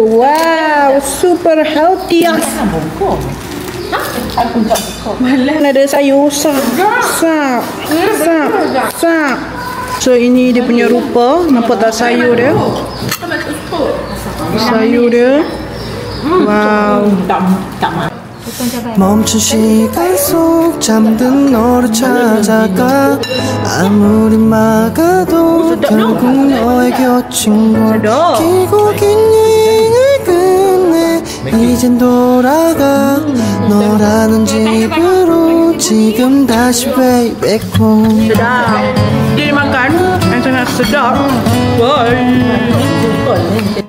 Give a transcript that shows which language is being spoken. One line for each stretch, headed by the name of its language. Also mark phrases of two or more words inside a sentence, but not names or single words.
English: Wow, super healthy.
Malay: Ada sayur sap. So ini dia punya rupa. Nampak tak sayur dia? Sayur dia. Wow.
Korean: 멈춘 시간 속 잠든 너를 찾아가 아무리 막아도 결국 너의 곁인 걸 길고 긴 여행을 끝내 이젠 돌아가 너라는 집으로 지금 다시
English: way back home.
Malay: Sedap. Dia makan yang sangat sedap. Wow.